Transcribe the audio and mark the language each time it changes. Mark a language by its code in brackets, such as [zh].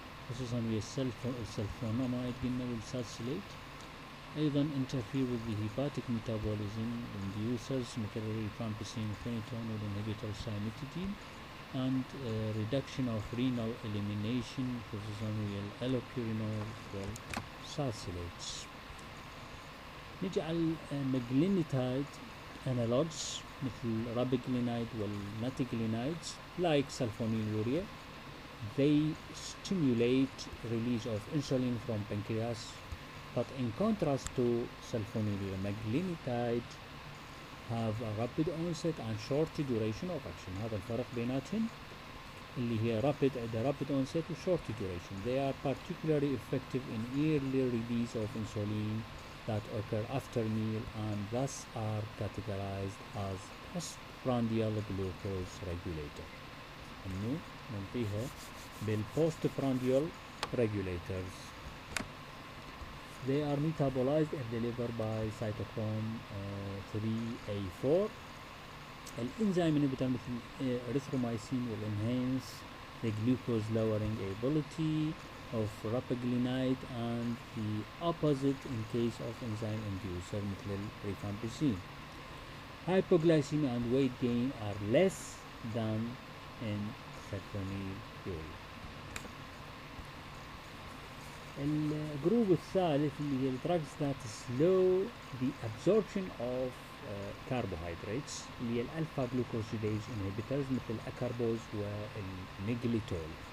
[ar] خصوصا ويا السلفوناميد قلنا والسالسيليت. أيضا [en] interfere with the hepatic metabolism inducers [ar] مثل الريفامبيسين [en] phenytoin والinhibitor cimetidine and reduction of renal elimination [ar] خصوصا ويا الالوبيرينول والسالسيليتس. نجي على المجلينيتايد analogs مثل رابيجلينايد والناتيجلينايدز [en] like sulfonylurea. They stimulate release of insulin from pancreas, but in contrast to sulfonylurea, maglinitide have a rapid onset and short duration of action. [ar] هذا الفرق بيناتهم اللي هي [en] rapid onset [ar] و [en] short duration. They are particularly effective in early release of insulin that occur after meal and thus are categorized as postprandial glucose regulator. [ar] إنه ننطيها بالpostprandial regulators. [en] They are metabolized in the liver by cytochrome 3A4. الانزيم inhibitor [ar] مثل [en] erythromycin will enhance the glucose lowering ability of rapaglinide and the opposite in case of enzyme inducer مثل rifampicin. Hypoglycemia and weight gain are less than in sulfonylurea. [ar] الجروب الثالث اللي هي [en] drugs that slow the absorption of carbohydrates [ar] اللي هي الالفا glucosidase inhibitors مثل الأكاربوز والنيجليتول.